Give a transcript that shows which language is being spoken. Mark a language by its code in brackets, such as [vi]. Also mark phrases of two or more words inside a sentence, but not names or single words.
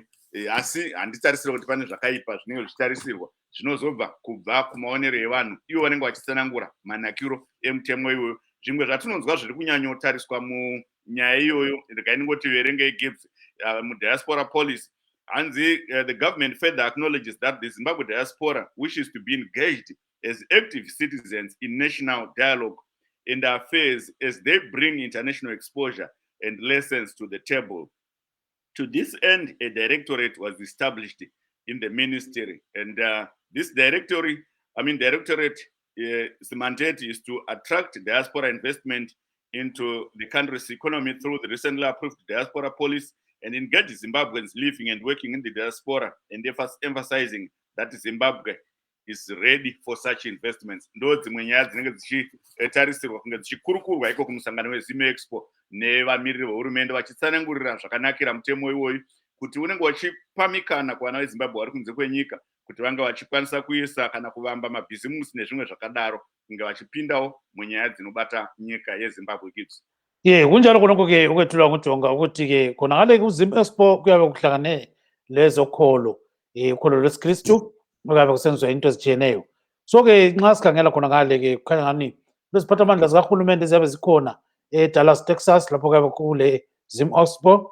[sn] Asi handitarisira kuti pane zvakaipa zvinenge zvichitarisirwa zvinozobva kubva kumaonero evanhu ivo vanenge vachitsanangura manakiro emutemo iwoyu. Zvimwe zvatinonzwa zviri kunyanyotariswa munyaya iyoyo, ndikainingoti verenge Gibbs muDiaspora [en] policy, hanzi the government further acknowledges that the Zimbabwe diaspora wishes to be engaged as active citizens in national dialogue and affairs as they bring international exposure and lessons to the table. To this end, a directorate was established in the ministry, and this directorate, the mandate is to attract diaspora investment into the country's economy through the recently approved diaspora policy and engage Zimbabweans living and working in the diaspora, and emphasizing that Zimbabwe is ready for such investments. [sn] Ndo dzimwe nyaya dzinenge dzichitarisirwa kunge dzichikurukurwa iko kumusangano weZim Expo nevamiriri vehurumende vachitsanangurira zvakanakira mutemo iwoyu, kuti unenge wachipamikana kuvana veZimbabwe vari kunze kwenyika kuti vanga vachikwanisa kuisa kana kuvamba mabhizimusi nezvimwe zvakadaro kunge vachipindawo munyaya dzinobata nyika yeZimbabwe Gibbs. [nd] Kunjalo konke ukwethula ngujonga ukuthi khona ngale kuZim Expo kuyabe kuhlangane lezokholo, ukholo lwesiKristu okuyabe kusenziwa into ezitshiyeneyo. So-ke nxa sikhangela khona ngale kukhanya ngani leziphathamandla zikahulumende ziyabe zikhona eDallas, Texas, lapho kuyabe kule Zim Expo.